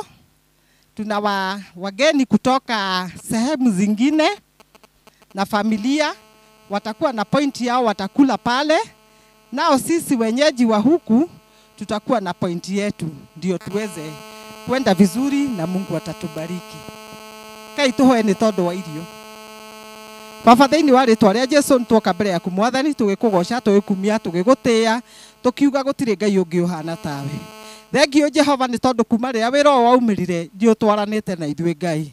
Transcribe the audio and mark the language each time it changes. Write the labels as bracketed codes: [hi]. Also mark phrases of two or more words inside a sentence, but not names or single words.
[sw] Tuna wageni kutoka sehemu zingine na familia watakuwa na point yao, watakula pale. Nao sisi wenyeji wa huku tutakuwa na point yetu, ndio tuweze kwenda vizuri na Mungu atatubariki. [ki] Kai tuhoe ni tondu wa irio. Baba thĩinĩ wa rĩtwa rĩa Jesũ nĩtwoka mbere yaku Mwathani, tũgĩkũgoca, tũgĩkumia, tũgĩgũtĩĩa, tũkiuga gũtirĩ Ngai ũngĩ ũhana tawe. Thengio Jehova nĩ tondũ kuma rĩrĩa wĩra ũyũ waumĩrire nĩ ũtwaranĩte na ithuĩ Ngai.